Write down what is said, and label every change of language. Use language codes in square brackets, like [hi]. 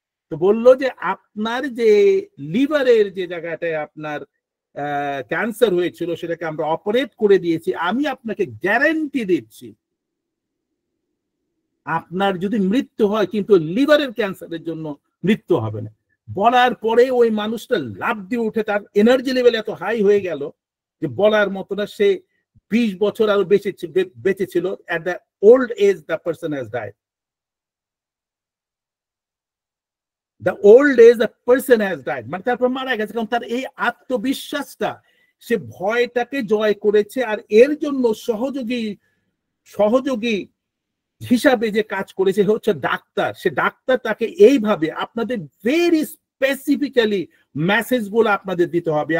[bn] তো বললো যে আপনার যে লিভারের যে জায়গাটায় আপনার ক্যান্সার হয়েছিল সেটাকে আমরা অপারেট করে দিয়েছি, আমি আপনাকে গ্যারান্টি দিচ্ছি আপনার যদি মৃত্যু হয় কিন্তু লিভারের ক্যান্সারের জন্য মৃত্যু হবে না। বলার পরে ওই মানুষটা লাফ দিয়ে উঠে, তার এনার্জি লেভেল এত হাই হয়ে গেল যে বলার মতো না। সে 20 বছর আরো বেঁচে ছিল। [en] at the old age the person has died. The old age the person has died, [bn] মানে তারপর মারা গেছে। কারণ তার এই আত্মবিশ্বাসটা, সে ভয়টাকে জয় করেছে। আর এর জন্য সহযোগী হিসাবে যে কাজ করেছে হচ্ছে ডাক্তার। সে ডাক্তার, তাকে এইভাবে আপনাদের ভেরি স্পেসিফিক্যালি মেসেজ গুলো আপনাদের দিতে হবে।